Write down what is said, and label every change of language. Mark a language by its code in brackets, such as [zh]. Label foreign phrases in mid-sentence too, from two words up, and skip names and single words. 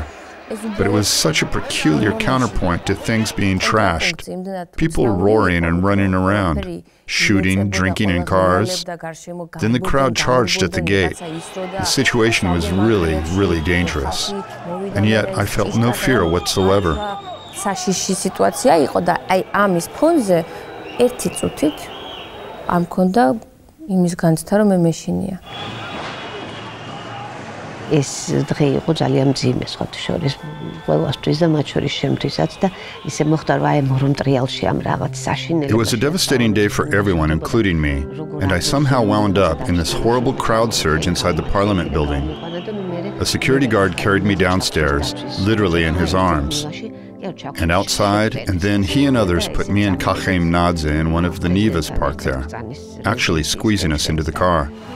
[en] But it was such a peculiar counterpoint to things being trashed. People roaring and running around, shooting, drinking in cars. Then the crowd charged at the gate. The situation was really, really dangerous. And yet I felt no fear whatsoever. [ka] ეს დღე იყო ძალიან მძიმე სხვათა შორის ყველასთვის და მათ შორის შემთხვევასაც და ისე მოხდა რომ აი მორონტრიალში ამ რაღაც საშინელი [en] It was a devastating day for everyone, including me, and I somehow wound up in this horrible crowd surge inside the Parliament building. A security guard carried me downstairs, literally in his arms. And outside, and then he and others put me and Kachem Nadze in one of the Nivas parked there, actually squeezing us into the car.